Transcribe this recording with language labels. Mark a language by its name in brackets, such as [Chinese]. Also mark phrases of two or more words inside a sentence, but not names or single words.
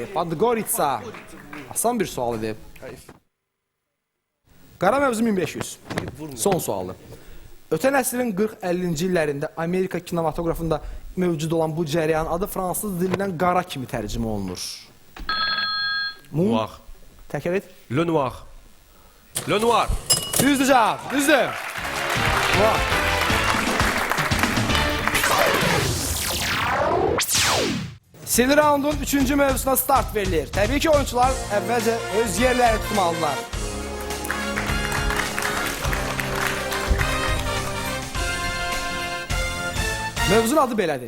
[Azerbaijani] Podgoritsa. Asan bir sual idi. Qara mövzu 1500. Son sualı. Ötən əsrin 40-50-ci illərində Amerika kinematografında mövcud olan bu cəryan adı fransız dilindən qara kimi tərcümə olunur. Noir. Təkrar et. [French] Le noir. Le noir. [Azerbaijani] Düzdür cavab. Düzdür. Noir. Sil raundun 3-cü mövzusuna start verilir. Təbii ki, oyuncular əvvəlcə öz yerlərini tutmalılar. Mövzunun adı belədir.